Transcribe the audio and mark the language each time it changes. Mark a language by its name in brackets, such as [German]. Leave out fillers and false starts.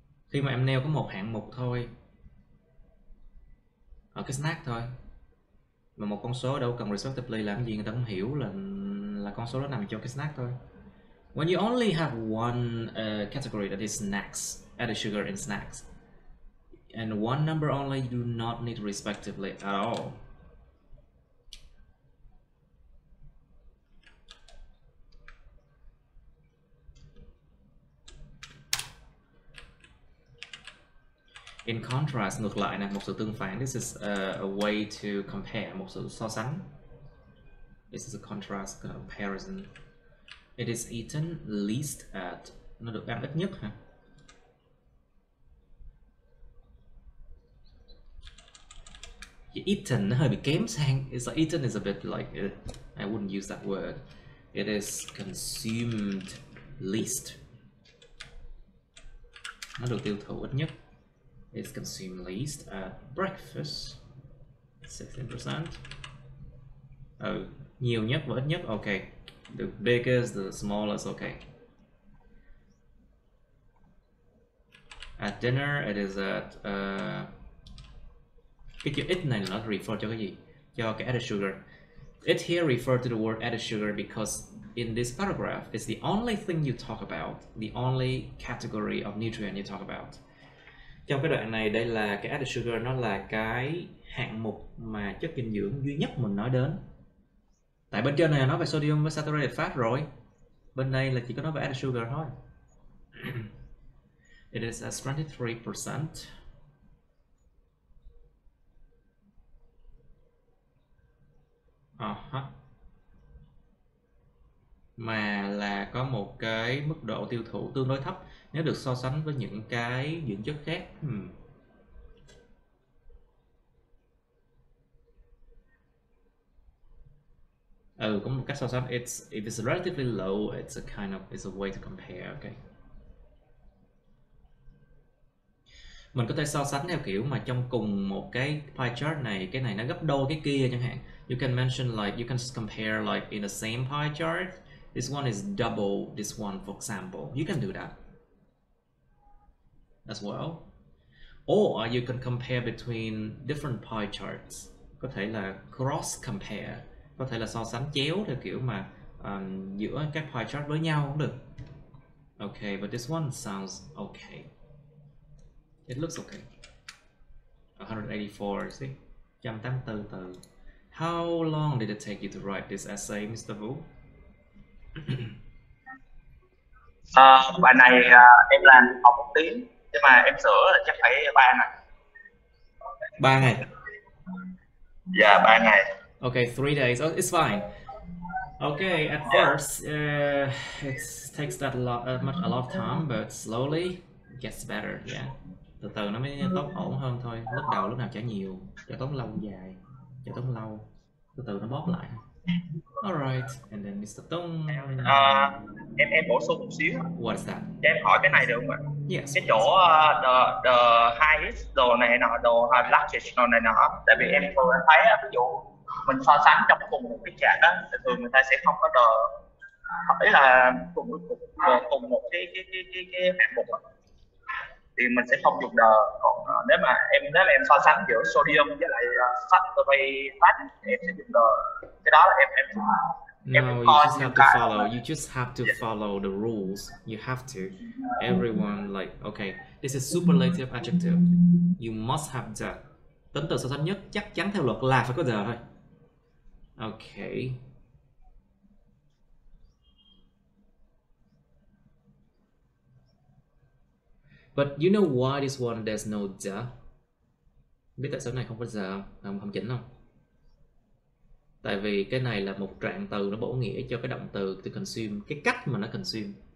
[Vietnamese] Khi mà em nêu có một hạng mục thôi, ở cái snack thôi, mà một con số đâu cần respectively làm gì người ta cũng hiểu là con số đó nằm trong cái snack thôi. [English] When you only have one category that is snacks, added sugar in snacks, and one number only, you do not need respectively at all. In contrast, [Vietnamese] ngược lại này, một sự tương phản. [English] This is a way to compare, [Vietnamese] một sự so sánh. [English] This is a contrast comparison. It is eaten least at, [Vietnamese] nó được ăn ít nhất hả? Eaten nó hơi bị kém sang. [English] It's like, eaten is a bit like, I wouldn't use that word. It is consumed least. [Vietnamese] Nó được tiêu thụ ít nhất. [English] It's consumed least at breakfast. [Vietnamese] 16%. Nhiều nhất và ít nhất. [English] Okay. The biggest, the smallest. Okay. At dinner, it is at [Vietnamese] cái chữ ít này nó refer cho cái gì? Cho cái added sugar. [English] It here refer to the word added sugar because in this paragraph, it's the only thing you talk about, the only category of nutrient you talk about. [Vietnamese] Trong cái đoạn này, đây là cái added sugar, nó là cái hạng mục mà chất dinh dưỡng duy nhất mình nói đến. Tại bên trên này nói về sodium với saturated fat rồi. Bên đây là chỉ có nói về added sugar thôi. [English] It is at 23%. [Vietnamese] Mà là có một cái mức độ tiêu thụ tương đối thấp nếu được so sánh với những cái dưỡng chất khác. Có một cách so sánh. [English] If it's relatively low, it's a way to compare. Okay. [Vietnamese] Mình có thể so sánh theo kiểu mà trong cùng một cái pie chart này, cái này nó gấp đôi cái kia chẳng hạn. [English] You can mention like, you can compare like in the same pie chart, this one is double this one, for example. You can do that as well. Or you can compare between different pie charts. [Vietnamese] Có thể là cross compare, có thể là so sánh chéo theo kiểu mà giữa các pie chart với nhau cũng được. [English] Okay, but this one sounds okay. It looks okay. 184, see? 184 từ. How long did it take you to write this essay, Mr. Vũ? [Vietnamese] Bài này em làm học 1 tiếng, nhưng mà em sửa là chắc phải 3 ngày. 3 ngày? Dạ, 3 ngày. [English] Okay, 3 days. Oh, it's fine. Okay, at first, it takes a lot of time, but slowly it gets better. Yeah. [Vietnamese] Từ từ nó mới tốt ổn hơn thôi. Lúc đầu lúc nào chả nhiều, chả tốn lâu dài, chả tốn lâu. Từ từ nó bóp lại. [English] Alright, and then Mr. Tung. [Vietnamese] Em bổ sung một xíu. [English] What is that? [Vietnamese] Cho em hỏi cái này được không ạ? [English] Yes. [Vietnamese] Cái chỗ the highest đồ này nọ, đồ largest đồ này nọ. Tại vì em thường thấy ví dụ mình so sánh trong cùng một cái chart đó, thì thường người ta sẽ không có ý là cùng một cái hạng mục đó, thì mình sẽ không dùng the. Còn nếu mà em so sánh giữa sodium với lại saturated fat, em sẽ dùng the. Cái đó là em [English] No, you just have to follow. You just have to follow the rules. You have to. Everyone like, okay, this is superlative adjective. You must have the. [Vietnamese] Tính từ so sánh nhất chắc chắn theo luật là phải có the thôi. [English] Okay. But you know why this one there's no the? [Vietnamese] Biết tại sao này không có the không chỉnh không? Tại vì cái này là một trạng từ, nó bổ nghĩa cho cái động từ to consume, cái cách mà nó consume.